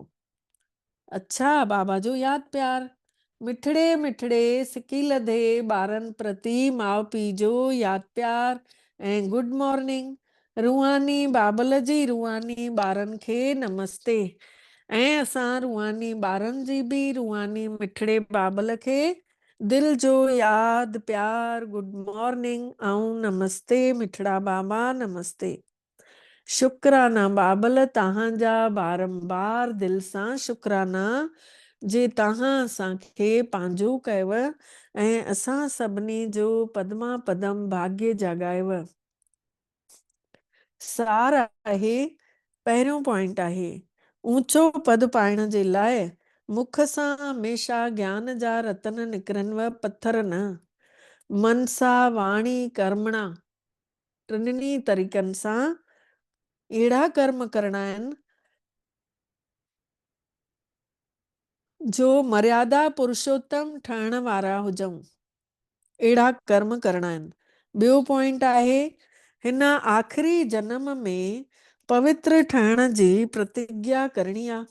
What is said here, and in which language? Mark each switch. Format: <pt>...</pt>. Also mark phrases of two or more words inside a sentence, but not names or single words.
<sd>अच्छा, बाबा जो यादि प्यार। मिठड़े मिठड़े सिकी लधे ॿारनि प्रति माउ पीउ जो यादि प्यार ऐं</sd> <en>good morning.</en> <sd>रूहानी बाबल जी रूहानी ॿारनि खे नमस्ते। ऐं असां रूहानी ॿारनि जी बि रूहानी मिठड़े बाबल खे दिल जो याद प्यार</sd> <en>good morning</en> <sd>ऐं नमस्ते मिठड़ा बाबा नमस्ते। शुक्राना बाबल तव्हांजा बारंबार दिल सां शुक्राना जे तव्हां असांखे पंहिंजो कयव ऐं असां सभिनी जो पदमा पदम भाग्य जाॻायव। सार आहे पहिरियों पॉइंट आहे ऊंचो पद पाइण जे लाइ मुख सां हमेशा ज्ञान जा रतन निकिरनव पत्थर न। मनसा वाणी कर्मणा टिनिनी तरीक़नि सां अहिड़ा कर्म करणा आहिनि जो मर्यादा पुरुषोत्तम ठहण वारा हुजऊं। अहिड़ा कर्म करणा आहिनि। ॿियो पॉइंट आहे हिन आख़िरी जन्म में पवित्र ठहण जी प्रतिज्ञा करणी आहे।</sd>